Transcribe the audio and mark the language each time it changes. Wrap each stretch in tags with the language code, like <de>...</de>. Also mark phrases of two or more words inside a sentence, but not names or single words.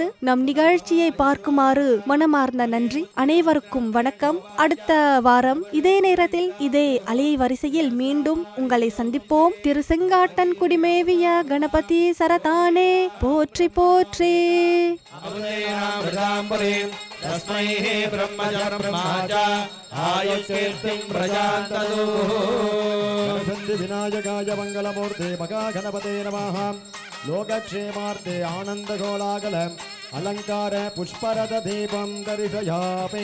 <ta>நம் நிகழ்ச்சியை பார்க்குமாறு மனமார்ந்த நன்றி. அனைவருக்கும் வணக்கம். அடுத்த வாரம் இதே நேரத்தில் இதே அலை வரிசையில் மீண்டும் உங்களை சந்திப்போம். திரு செங்காட்டன் குடிமேவிய கணபதி சரதானே போற்றி போற்றி.</ta> <sa>तस्मै ब्रह्मजा आयुष्कीर्तिं प्रजान्तदो विनायकाय मंगलमूर्ते महागणपते नमः. लोकक्षेमार्थे आनन्दगोलागल अलंकार पुष्परथ दीपं दर्शयामि.</sa>